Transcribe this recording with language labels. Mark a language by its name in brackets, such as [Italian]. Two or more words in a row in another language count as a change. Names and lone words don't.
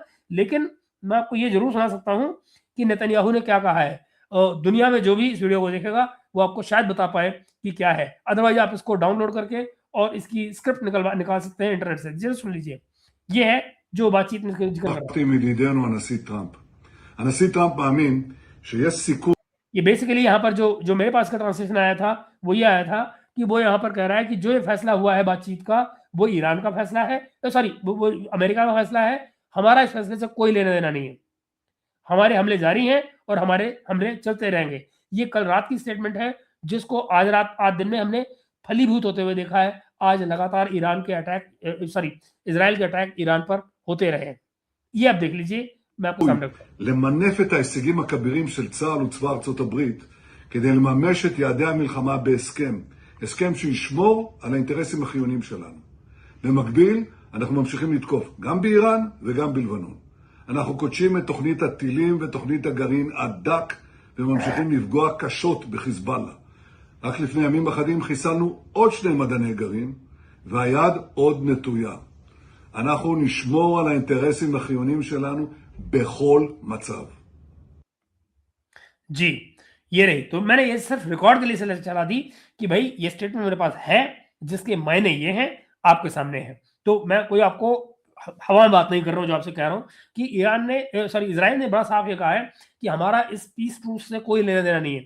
[Hindi] लेकिन मैं आपको ये ज़रूर सुना सकता हूँ कि नेतन्याहू ने क्या कहा है। दुनिया में जो भी इस वीडियो को देखेगा, वो आपको शायद बता पाए कि क्या है। अदरवाइज़ आप इसको डाउनलोड करके और इसकी स्क्रिप्ट निकाल सकते हैं इंटरनेट से। ज़रा सुन लीजिए। ये है जो बातचीत में जिक्र कर रहा है। [Hebrew] מדידנו הנשיא טראמפ. הנשיא טראמפ מאמין שיש סיכוי [Hindi] ये बेसिकली यहाँ पर जो मेरे पास का ट्रांसलेशन आया था, वो ये आया था कि वो यहाँ पर कह रहा है कि जो ये फैसला हुआ है बातचीत का, वो ईरान का फैसला है, सॉरी वो अमेरिका का फैसला है। हमारा इस फैसले से कोई लेना देना नहीं है। हमारे हमले जारी हैं और हमारे हमले चलते रहेंगे। ये कल रात की स्टेटमेंट है, जिसको आज दिन में हमने फलीभूत होते हुए देखा है। आज लगातार इजराइल के अटैक ईरान पर होते रहे हैं। ये आप देख लीजिए, मैं आपको सामने [Hebrew] למנף את ההישגים הכבירים של צה"ל וצבא ארצות הברית כדי לממש את יעדי המלחמה הסכם שישמור על האינטרסים החיוניים שלנו. במקביל, אנחנו ממשיכים לתקוף גם באיראן וגם בלבנון. אנחנו קודשים את תוכנית הטילים ותוכנית הגרעין עד דק וממשיכים לפגוע קשות בחיזבאללה. רק לפני ימים אחדים חיסלנו עוד 2 מדעני גרעין והיד עוד נטויה. אנחנו נשמור על האינטרסים החיוניים שלנו בכל מצב. [Hindi] जी, ये रही। तो मैंने ये सिर्फ रिकॉर्ड के लिए चला दी कि भाई ये स्टेटमेंट मेरे पास है, जिसके मायने ये हैं, आपके सामने है। तो मैं कोई आपको हवा में बात नहीं कर रहा हूँ, जो आपसे कह रहा हूँ कि इजराइल ने बड़ा साफ ये कहा है कि हमारा इस [English] peace truce [Hindi] से कोई लेना देना नहीं है।